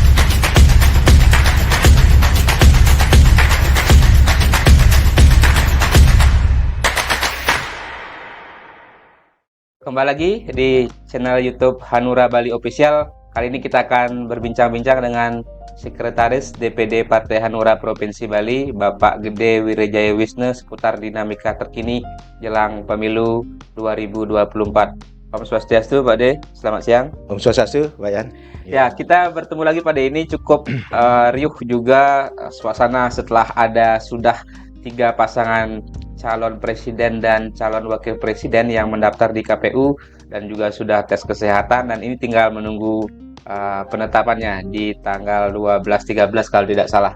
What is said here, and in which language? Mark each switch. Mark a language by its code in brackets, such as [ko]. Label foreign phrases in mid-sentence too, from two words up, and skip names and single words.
[id] Kembali lagi di channel YouTube Hanura Bali Official. Kali ini kita akan berbincang-bincang dengan Sekretaris DPD Partai Hanura Provinsi Bali, Bapak Gede Wirejaya Wisnu, seputar dinamika terkini jelang pemilu 2024. [ban] Om Swastiastu, [id] Pak De. Selamat siang. [ban] Om Swastiastu, Pak Yan. [id] Ya, kita bertemu lagi pada ini cukup riuh juga suasana setelah sudah 3 pasangan calon presiden dan calon wakil presiden yang mendaftar di KPU dan juga sudah tes kesehatan, dan ini tinggal menunggu penetapannya di tanggal 12-13 kalau tidak salah.